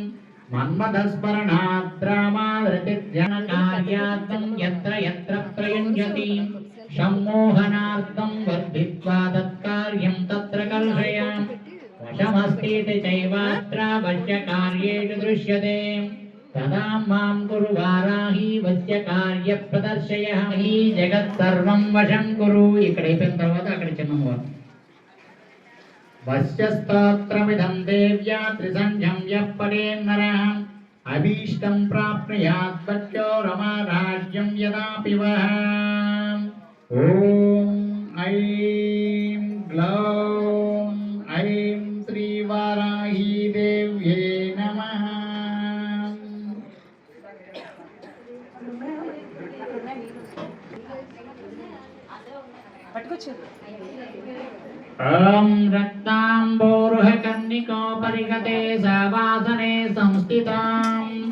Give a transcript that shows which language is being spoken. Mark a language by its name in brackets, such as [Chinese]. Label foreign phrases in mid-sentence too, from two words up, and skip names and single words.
[Sanskrit] मन्मथस्मरणाद्रामादृतिर्जनकार्यार्थं यत्र यत्र प्रयुञ्जति सम्मोहनार्थं वर्धित्वा तत्कार्यं तत्र कल्पयाम् वशमस्तीति चैवात्र वश्यकार्येषु दृश्यते तदा मां कुरु वाराही वश्य कार्य प्रदर्शय ही जगत् सर्वं वशं कुरु [Telugu] ఇక్కడ అయిపోయిన తర్వాత అక్కడ చిన్నమ్మ [Sanskrit] वश्य स्तोत्रमिदं देव्या त्रिसंध्यं यः पठेन्नरः अभीष्टं प्राप्नुयात् वश्यो रमाराज्यं यदापि वः ॐ ऐं ग्लौं ऐं श्रीवाराही देव्ये नमः ॐ रक्ताम्बोरुहकर्णिकोपरिगते सवासने संस्थितां